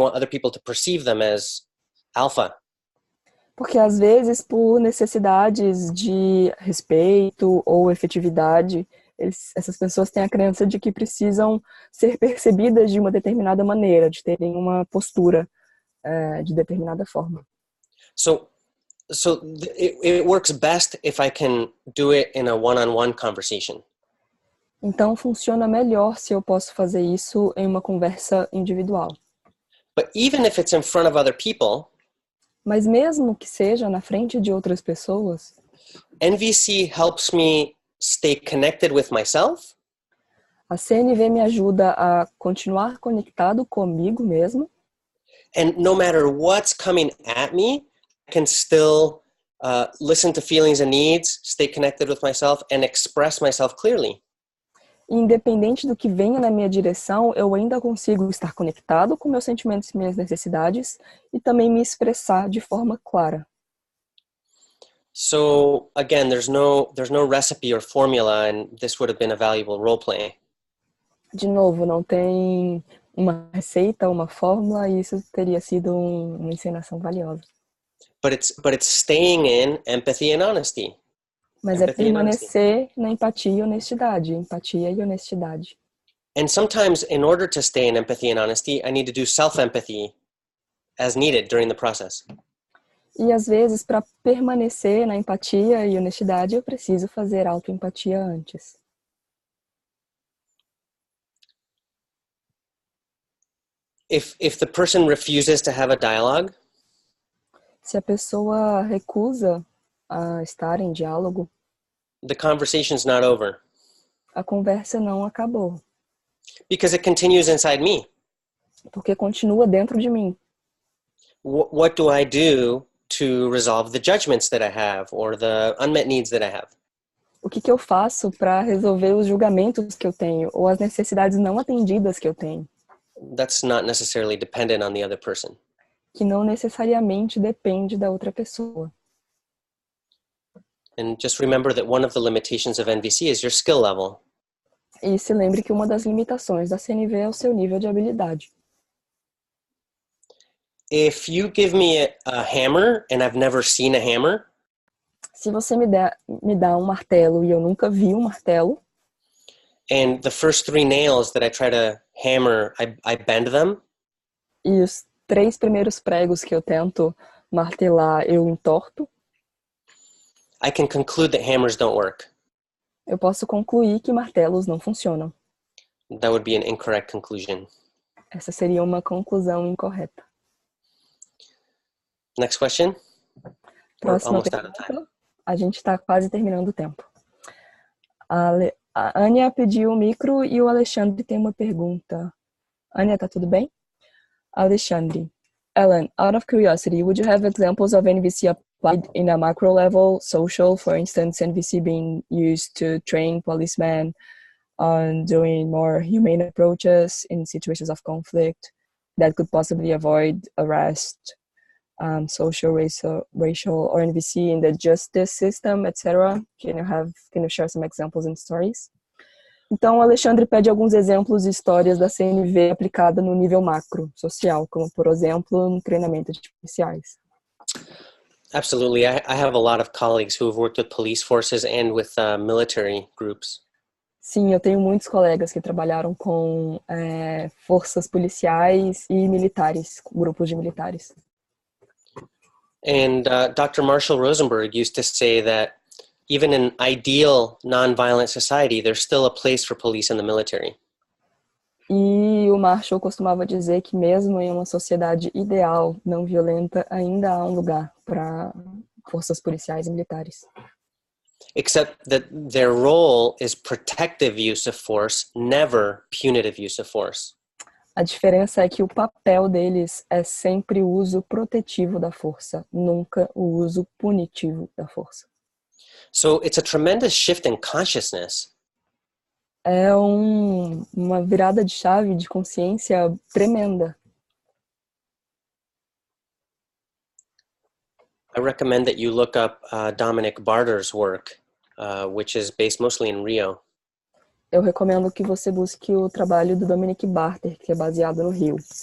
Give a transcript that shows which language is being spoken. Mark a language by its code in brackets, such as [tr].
[en] They want other people to perceive them as alpha. [pt] Porque às vezes, por necessidades de respeito ou efetividade, essas pessoas têm a crença de que precisam ser percebidas de uma determinada maneira, de terem uma postura de determinada forma. [en] So it works best if I can do it in a one-on-one conversation. [pt] Então funciona melhor se eu posso fazer isso em uma conversa individual. [en] But even if it's in front of other people, [pt] mas mesmo que seja na frente de outras pessoas, [en] NVC helps me stay connected with myself. [pt] A CNV me ajuda a continuar conectado comigo mesmo. [en] And no matter what's coming at me, I can still listen to feelings and needs, stay connected with myself, and express myself clearly. [pt] Independente do que venha na minha direção, eu ainda consigo estar conectado com meus sentimentos e minhas necessidades e também me expressar de forma clara. [en] So again, there's no recipe or formula, and this would have been a valuable role play. [pt] De novo, não tem uma receita, uma fórmula, e isso teria sido uma encenação valiosa. [en] But it's staying in empathy and honesty. [pt] Mas é permanecer na empatia e honestidade. Empatia e honestidade. [en] And sometimes, in order to stay in empathy and honesty, I need to do self-empathy as needed during the process. [pt] E às vezes, para permanecer na empatia e honestidade, eu preciso fazer autoempatia antes. [en] If the person refuses to have a dialogue, [pt] Se a pessoa recusa a estar em diálogo, [en] the conversation's not over [pt] a conversa não acabou, [en] because it continues inside me. [pt] porque continua dentro de mim. [en] What do I do to resolve the judgments that I have or the unmet needs that I have? [pt] O que eu faço para resolver os julgamentos que eu tenho ou as necessidades não atendidas que eu tenho? [en] That's not necessarily dependent on the other person. [pt] Que não necessariamente depende da outra pessoa. [en] And just remember that one of the limitations of NVC is your skill level. [pt] E se lembre que uma das limitações da CNV é o seu nível de habilidade. [en] If you give me a hammer and I've never seen a hammer, [pt] Se você me dá um martelo e eu nunca vi um martelo, [en] and the first 3 nails that I try to hammer, I bend them, [pt] e os 3 primeiros pregos que eu tento martelar eu entorto, [en] I can conclude that hammers don't work. [pt] eu posso concluir que martelos não funcionam. [en] That would be an incorrect conclusion. [pt] Essa seria uma conclusão incorreta. [en] Next question. We're [pt] Próxima [en] almost out of time. [pt] pergunta. A gente está quase terminando o tempo. A Ania pediu o micro e o Alexandre tem uma pergunta. Ania, tá tudo bem? Alexandre. [en] Ellen, out of curiosity, would you have examples of NVC applied in a macro level, social, for instance, NVC being used to train policemen on doing more humane approaches in situations of conflict that could possibly avoid arrest, social, racial, or NVC in the justice system, etc. Can you share some examples and stories? [pt] Então, o Alexandre pede alguns exemplos e histórias da CNV aplicada no nível macro, social, como, por exemplo, no treinamento de policiais. [en] Absolutely. I have a lot of colleagues who have worked with police forces and with military groups. [pt] Sim, eu tenho muitos colegas que trabalharam com forças policiais e militares, grupos de militares. [en] And Dr. Marshall Rosenberg used to say that even in ideal nonviolent society, there's still a place for police in the military. [pt] E o Marshall costumava dizer que mesmo em uma sociedade ideal, não violenta, ainda há um lugar para forças policiais e militares. [en] Except that their role is protective use of force, never punitive use of force. [pt] A diferença é que o papel deles é sempre o uso protetivo da força, nunca o uso punitivo da força. [en] So it's a tremendous shift in consciousness. [pt] É uma virada de chave de consciência tremenda. [en] I recommend that you look up Dominic Barter's work, which is based mostly in Rio. [pt] Eu recomendo que você busque o trabalho do Dominic Barter, que é baseado no Rio.